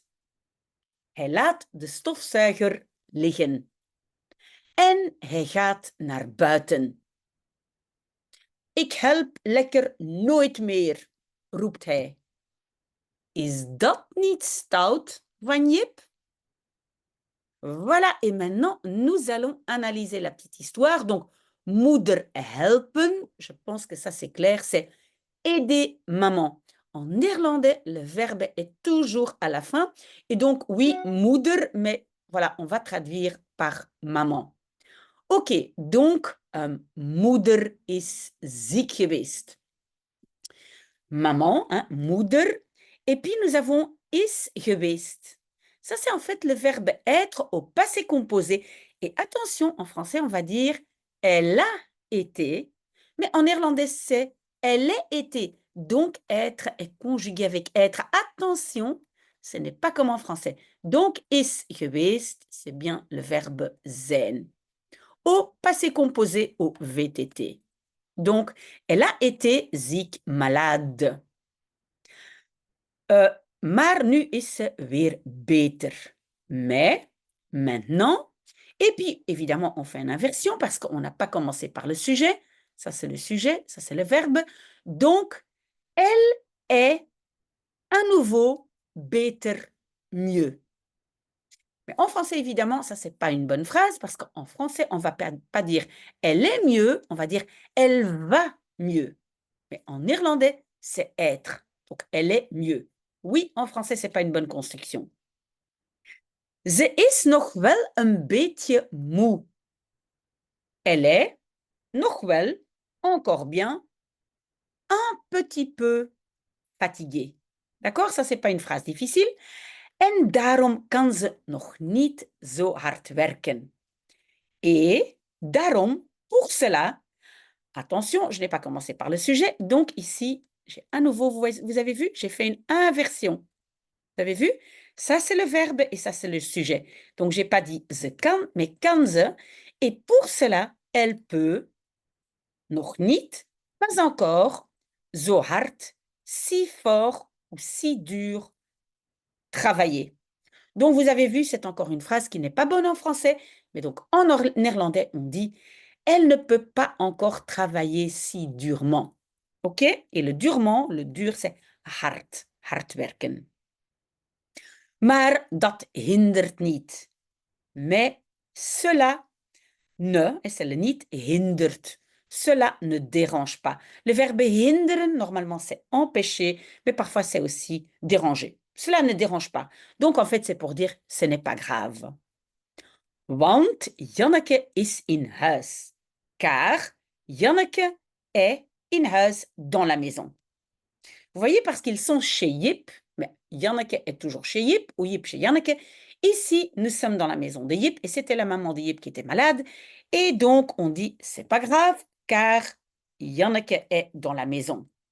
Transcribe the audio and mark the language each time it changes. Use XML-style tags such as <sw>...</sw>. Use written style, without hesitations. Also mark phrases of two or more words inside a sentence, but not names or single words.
<nl>Hij laat de stofzuiger liggen. En hij gaat naar buiten. Ik help lekker nooit meer, roept hij. Is dat niet stout van Jip?</nl> <fr>Voilà, et maintenant, nous allons analyser la petite histoire. Donc,</fr> <nl>moeder helpen,</nl> <fr>je pense que ça c'est clair, c'est aider maman. En néerlandais, le verbe est toujours à la fin. Et donc, oui, moeder, mais voilà, on va traduire par maman. Ok, donc,</fr> <nl>moeder is ziek geweest.</nl> <fr>Maman, hein, moeder. Et puis, nous avons</fr> <nl>is geweest.</nl> <fr>Ça, c'est en fait le verbe être au passé composé. Et attention, en français, on va dire elle a été, mais en néerlandais, c'est elle est été. Donc, être est conjugué avec être. Attention, ce n'est pas comme en français. Donc,</fr> <nl>is geweest,</nl> <fr>c'est bien le verbe zijn. Au passé composé, au VTT. Donc, elle a été ziek, malade.</fr> <nl>Maar nu is ze weer beter.</nl> <fr>Mais, maintenant, et puis évidemment, on fait une inversion parce qu'on n'a pas commencé par le sujet. Ça, c'est le sujet, ça, c'est le verbe. Donc, elle est à nouveau beter, mieux. Mais en français, évidemment, ça, c'est pas une bonne phrase parce qu'en français, on va pas dire elle est mieux, on va dire elle va mieux. Mais en néerlandais, c'est être. Donc, elle est mieux. Oui, en français, c'est pas une bonne construction.</fr> <nl>Ze is nog wel een beetje moe.</nl> <fr>Elle est,</fr> <nl>nog wel,</nl> <fr>encore bien, un petit peu fatiguée. D'accord? Ça, c'est pas une phrase difficile.</fr> <nl>En daarom kan ze nog niet zo hard werken.</nl> <fr>Et daarom, pour cela, attention, je n'ai pas commencé par le sujet, donc ici, j'ai à nouveau, vous avez vu, j'ai fait une inversion. Vous avez vu? Ça, c'est le verbe et ça, c'est le sujet. Donc, je n'ai pas dit</fr> <nl>ze kan,</nl> <fr>mais</fr> <nl>kan ze.</nl> <fr>Et pour cela, elle peut,</fr> <nl>nog niet,</nl> <fr>pas encore,</fr> <nl>zo hard,</nl> <fr>si fort ou si dur, travailler. Donc, vous avez vu, c'est encore une phrase qui n'est pas bonne en français, mais donc en néerlandais, on dit « elle ne peut pas encore travailler si durement ». OK? Et le durement, le dur, c'est</fr> <nl>hard, hard werken. Maar dat hindert niet.</nl> <fr>Mais cela ne, et c'est le niet, hindert. Cela ne dérange pas. Le verbe hinderen, normalement, c'est empêcher, mais parfois c'est aussi déranger. Cela ne dérange pas. Donc, en fait, c'est pour dire ce n'est pas grave.</fr> <nl>Want Janneke is in huis.</nl> <fr>Car Janneke est</fr> <nl>in huis,</nl> <fr>dans la maison. Vous voyez, parce qu'ils sont chez Jip, mais Janneke est toujours chez Jip, ou Jip chez Janneke. Ici, nous sommes dans la maison de Jip, et c'était la maman de Jip qui était malade. Et donc, on dit, c'est pas grave, car Janneke est dans la maison.</fr>